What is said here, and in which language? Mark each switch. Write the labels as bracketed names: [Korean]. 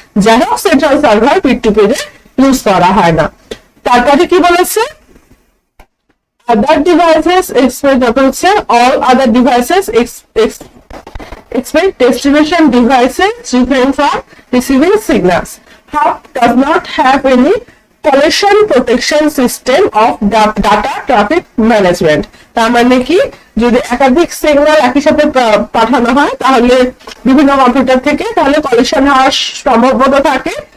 [Bangla] যাই হোক central server পির টু পিরে ইউজ করা হয় না। তারপরে কি বলেছে? [English] other devices all other devices expect destination devices refrain from receiving signals. Hub does not have any collision protection system of data traffic management. [Bangla] তার মানে কি যদি একাধিক সিগন্যাল একই সাথে পাঠানো হয় তাহলে বিভিন্ন কম্পিউটার থেকে তাহলে কলিশন হওয়ার সম্ভাবনা থাকে।